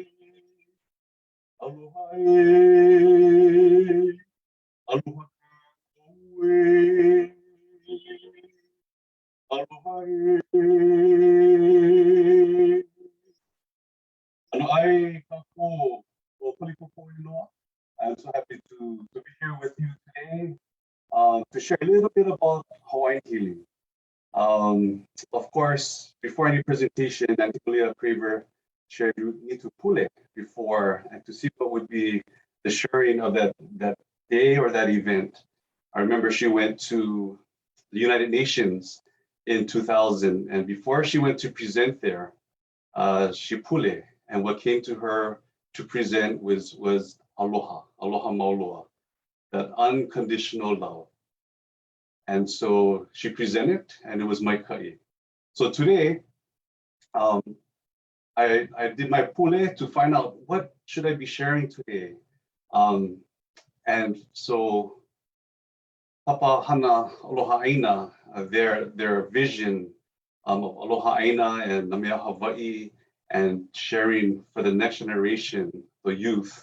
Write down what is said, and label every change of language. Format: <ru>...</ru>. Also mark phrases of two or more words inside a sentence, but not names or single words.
<haw>Aloha e, aloha ka koe. Aloha e. Ano ai ka ko, o Kaliko ko inoa.</haw> <en>I'm so happy to be here with you today to share a little bit about Hawaiian healing. Of course, before any presentation, Antipolia Craver shared you need to pull it before and to see what would be the sharing of that day or that event. I remember she went to the United Nations in 2000, and before she went to present there, she pule, and what came to her to present was</en> <haw>aloha, aloha maoloa,</haw> <en>that unconditional love. And so she presented, and it was</en> <haw>mai ka'i.</haw> <en>So today, I did my pule to find out what should I be sharing today. And so Papahana Aloha Aina, their vision of Aloha Aina and Namea Hawaii and sharing for the next generation, the youth.</en>